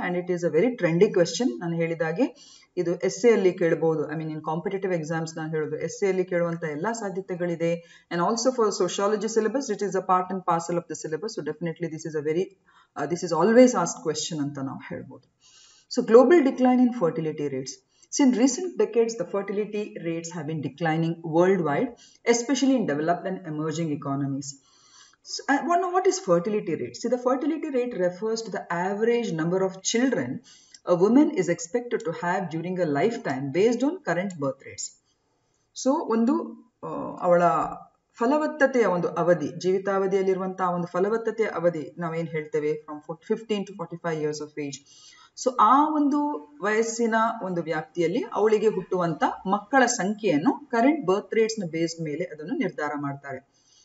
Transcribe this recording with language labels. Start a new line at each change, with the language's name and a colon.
English: And it is a very trendy question.
Kannada: ನಾನು ಹೇಳಿದಾಗೆ ಇದು ಎಸ್ಎ ಅಲ್ಲಿ ಕೇಳಬಹುದು.
English: I mean in competitive exams
Kannada: ನಾನು ಹೇಳೋದು ಎಸ್ಎ ಅಲ್ಲಿ ಕೇಳುವಂತ ಎಲ್ಲಾ ಸಾಧ್ಯತೆಗಳಿದೆ.
English: And also for sociology syllabus it is a part and parcel of the syllabus. So definitely this is always asked question
Kannada: ಅಂತ ನಾವು ಹೇಳ್ಬೋದು.
English: So global decline in fertility rates. So in recent decades, the fertility rates have been declining worldwide, especially in developed and emerging economies. So, what is fertility rate? See, the fertility rate refers to the average number of children a woman is expected to have during a lifetime based on current birth rates.
Kannada: So, ಒಂದು ಅವಳ ಫಲವತ್ತತೆಯ ಒಂದು ಅವಧಿ, ಜೀವಿತಾವಧಿಯಲ್ಲಿರುವಂತಹ ಒಂದು ಫಲವತ್ತತೆಯ ಅವಧಿ ನಾವೇನು ಹೇಳ್ತೇವೆ
English: From 15 to 45 years of age.
Kannada: So ಆ ಒಂದು ವಯಸ್ಸಿನ ಒಂದು ವ್ಯಾಪ್ತಿಯಲ್ಲಿ ಅವಳಿಗೆ ಹುಟ್ಟುವಂತ ಮಕ್ಕಳ ಸಂಖ್ಯೆಯನ್ನು ಕರೆಂಟ್ ಬರ್ತ್ ರೇಟ್ಸ್ ನ ಬೇಸ್ಡ್ ಮೇಲೆ ಅದನ್ನು ನಿರ್ಧಾರ ಮಾಡ್ತಾರೆ.